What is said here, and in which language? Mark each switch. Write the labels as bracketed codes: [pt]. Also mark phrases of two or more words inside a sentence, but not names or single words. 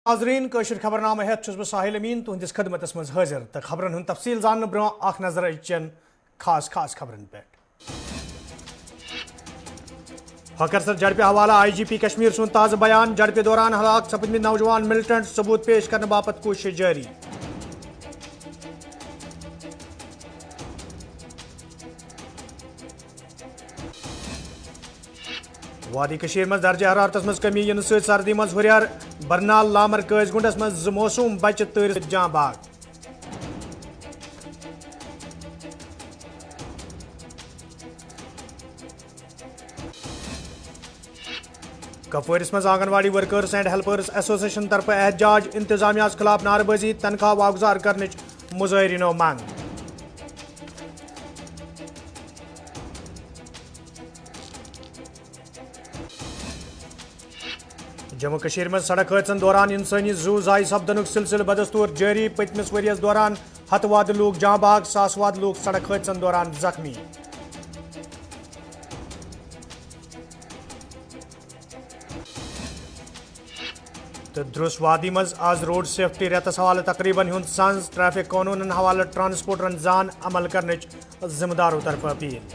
[ks] नाजरीन कशर खबरनामा हेत बह साहिल अमीन तुहदिस खदमतस मज हाजिर तो खबरन हुंद तफसील जानने ब्रोह अख नजर अचन खास खबरन पे। हकरसर झड़प हवाला IGP कश्मीर सुन ताज़ बयान। झड़प दौरान हलाक सपदमत नौजवान मिलिटेंट सबूत पेश करने बापत कोशिश जारी। वादी कशीर मज दर्ज हरारतस मज कमी इन सर्दी मज हुरियार। बरनाल लामर कैजगुंडस मज मौसूम बच्चे तर जां बाग। कपवारिस मज आंगनवाड़ी वर्कर्स एंड हेल्पर्स एसोसिएशन तरफ एहतजाज। इंतजामिया खिलाफ नारबाजी तनख्वाह वागुजार करने मुजाहरीनो मांग। जम्मू कश्मीर में सड़क हादसन दौरान इंसानी जू जाय सपदनुक सिलसिल बदस्तूर जारी। पतमिस वरियस दौरान हतवाद लोग जां बाग, सासवाद लोग सड़क हादसन दौरान जख्मी। तो द्रुस वादी मज आज [en] road safety [ks] रेतस हवाले तकरीबन हुंद संज। ट्रैफिक कानून हवाले ट्रांसपोर्टरन जान अमल करने जिम्मेदारों तरफ अपील।